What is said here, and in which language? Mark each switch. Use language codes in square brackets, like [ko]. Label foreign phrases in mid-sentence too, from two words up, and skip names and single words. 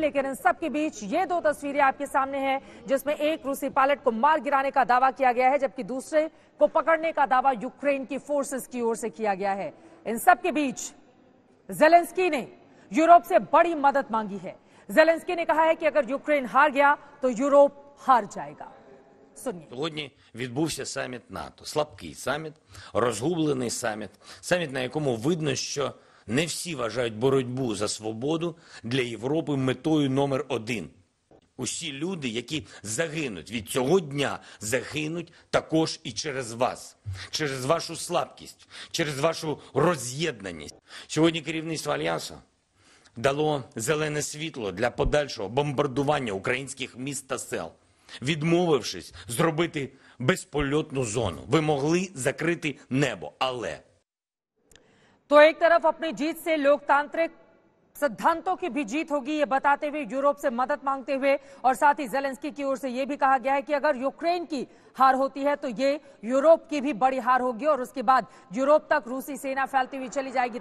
[hi] लेकिन इन सब के बीच ये दो तस्वीरें आपके सामने हैं जिसमें एक रूसी पायलट को मार गिराने का दावा किया गया है, जबकि दूसरे को पकड़ने का दावा यूक्रेन की फोर्सेस की ओर से किया गया है। इन सब के बीच ज़ेलेंस्की ने यूरोप से बड़ी मदद मांगी है। ज़ेलेंस्की ने कहा है कि अगर यूक्रेन हार गया तो यूरोप हार जाएगा। [uk] Сьогодні відбувся саміт НАТО. Слабкий саміт, розгублений саміт. Саміт, на якому видно, що не всі вважають боротьбу за свободу для Європи метою номер один. Усі люди, які загинуть від цього дня, загинуть також і через вас. Через вашу слабкість, через вашу роз'єднаність. Сьогодні керівництво Альянсу дало зелене світло для подальшого бомбардування українських міст та сел. Відмовившись зробити безпольотну зону. Ви могли закрити небо, але... [hi] तो एक तरफ अपनी जीत से लोकतांत्रिक सिद्धांतों की भी जीत होगी, ये बताते हुए यूरोप से मदद मांगते हुए, और साथ ही ज़ेलेंस्की की ओर से ये भी कहा गया है कि अगर यूक्रेन की हार होती है तो ये यूरोप की भी बड़ी हार होगी और उसके बाद यूरोप तक रूसी सेना फैलती हुई चली जाएगी।